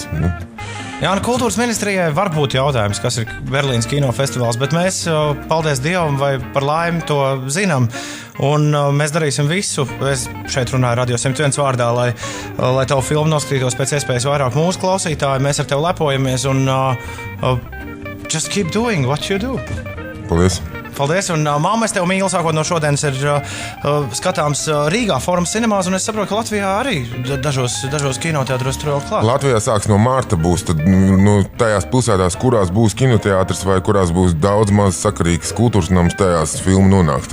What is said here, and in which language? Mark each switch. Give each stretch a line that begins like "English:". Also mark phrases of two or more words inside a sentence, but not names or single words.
Latvian: Jā, kultūras ministrijai var būt jautājums, kas ir Berlīnas kinofestivāls, bet mēs, paldies Dievam, vai par laimi to zinām. Un mēs darīsim visu. Es šeit runāju Radio 101 vārdā, lai tavu filmu noskatītos pēc iespējas vairāk mūsu klausītāji. Mēs ar tevi lepojamies un
English: just keep doing what you do.
Latvian: Paldies! Paldies, un mamma, es tev mīlu, sākot no šodienas ir skatāms Rīgā Forum Cinemās, un es saprotu, ka Latvijā arī dažos kinoteātros tur vēl klāt. Latvijā sāks no mārta būs, tad tajās pilsētās, kurās būs kinoteātris vai kurās būs daudz maz sakarīgs kultūras nams, tajās filmu nonāks.